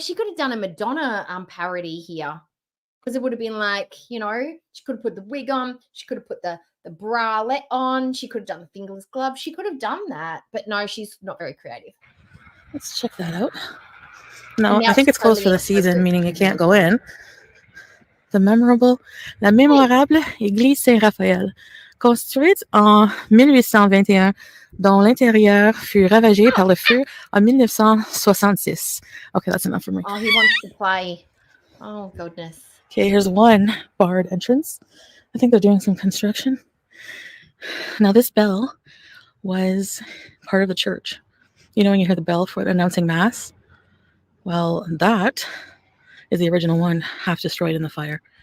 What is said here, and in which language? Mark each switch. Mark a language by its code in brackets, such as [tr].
[en] She could have done a Madonna parody here, because it would have been like, you know, she could have put the wig on, she could have put the bralette on, she could have done the fingerless glove, she could have done that. But no, she's not very creative. Let's check that out. No, Now I think it's closed for the season, meaning you can't go in. [fr] La mémorable église Saint-Raphaël, construite en 1821, dont l'intérieur fut ravagé par le feu en 1966. [en] Okay, that's enough for me. Oh, he wants to play. Oh, goodness. Okay, here's one barred entrance. I think they're doing some construction. Now, this bell was part of the church. You know when you hear the bell for announcing Mass? Well, that is the original one, half destroyed in the fire.